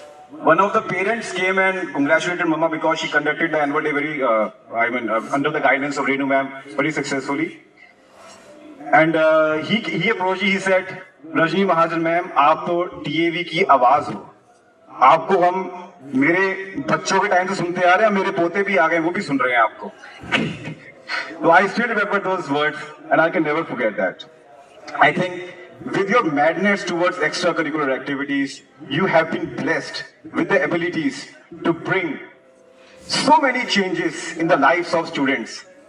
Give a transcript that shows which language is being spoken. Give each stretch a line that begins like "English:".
English: One of the parents came and congratulated Mama because she conducted the annual day very, under the guidance of Renu ma'am, very successfully. And he approached, he said, Rajni Mahajan ma'am,
Hindi: आप तो TAV की आवाज हो. आपको हम मेरे बच्चों के टाइम से सुनते आ रहे हैं, मेरे पोते भी आ गए, वो भी सुन रहे हैं आपको.
English: So I still remember those words and I can never forget that. I think with your madness towards extracurricular activities, you have been blessed with the abilities to bring so many changes in the lives of students.